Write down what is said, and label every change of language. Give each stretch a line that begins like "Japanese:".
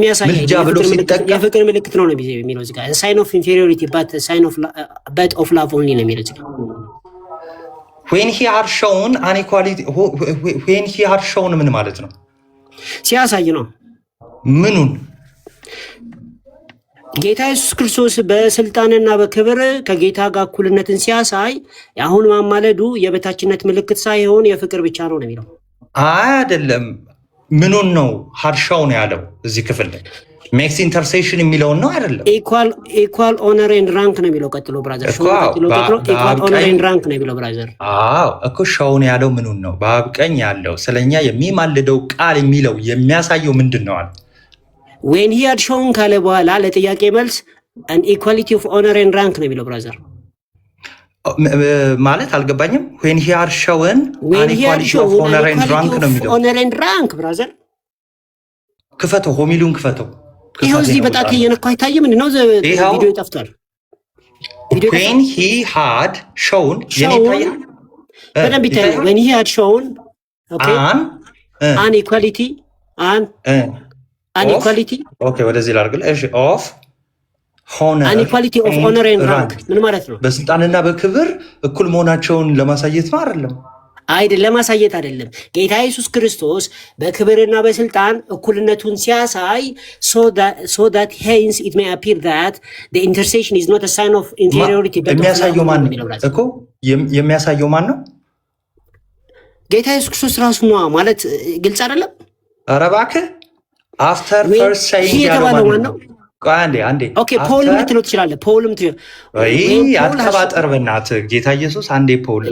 Amharic: ምልጃ ብሎ ሲጠቀም የፍቅር ምልክት ነው የሚለው እዚህ ጋር።
English: ሳይን ኦፍ ኢንፌሪዮሪቲ በት ሳይን ኦፍ ላቭ ኦንሊ
Amharic: ነው የሚለው እዚህ ጋር።
English: when he had shown an equality when he had shown
Amharic: ምን ማለት ነው? ሲያሳይ ነው። ምኑን? ጌታ ኢየሱስ ክርስቶስ በስልጣንና በክብር ከጌታ ጋር እኩልነትን ሲያሳይ አሁን ማማለዱ የበታችነት ምልክት ሳይሆን የፍቅር ብቻ ነው የሚለው። አይደለም። ምኑን ነው ሀርሻው ነው ያለው እዚህ ክፍል ላይ?
English: ሜክስ ኢንተርሴሽን
Amharic: የሚለውን ነው አይደለም?
English: ኢኳል ኦነር ኤንድ ራንክ
Amharic: ነው የሚለው ቀጥሎ ብራዘር።
English: ኢኳል ኦነር ኤንድ ራንክ
Amharic: ነው የሚለው ብራዘር። አዎ እኮ ሻውን ያለው ምኑን ነው? በአብ ቀኝ ያለው ስለኛ የሚማልደው ቃል የሚለው የሚያሳየው ምንድን ነው አለ?
English: when he had shown
Amharic: ካለ በኋላ ለጥያቄ መልስ
English: an equality of honor and rank
Amharic: ነው የሚለው ብራዘር። ማለት አልገባኝም።
English: when he had shown an equality of honor and rank
Amharic: ነው የሚለው
English: honor and rank
Amharic: ብራዘር። ክፈተው፣ ሆሚሉን ክፈተው። ይሄው እዚህ በጣት እየነካ አይታይም? ምንድን ነው ቪዲዮ ጠፍቷል።
English: when he had shown
Amharic: የኔታያ በደንብ ይታያል።
English: when he had shown okay an equality an equality
Amharic: ኦኬ ወደዚህ ላድርግልህ። እሺ ኦፍ
English: አን ኢኳሊቲ ኦፍ ኦነር ኤንድ ራንክ
Amharic: ምን ማለት ነው? በስልጣንና በክብር እኩል መሆናቸውን ለማሳየት ነው አይደለም?
English: አይደለም፣ ለማሳየት አይደለም።
Amharic: ጌታ ኢየሱስ ክርስቶስ በክብርና በስልጣን እኩልነቱን ሲያሳይ
English: so that hence it may appear that the intercession is not a sign of inferiority but
Amharic: የሚያሳየው ማን እኮ የሚያሳየው ማን ነው? ጌታ ኢየሱስ ክርስቶስ ራሱ ነው ማለት ግልጽ አይደለም? ኧረ እባክህ
English: after first saying
Amharic: የተባለው ማን ነው? አንዴ ኦኬ ፖልም ልትለው ትችላለህ። ፖልም አትቀባጠር በእናትህ። ጌታ ኢየሱስ አንዴ ፖል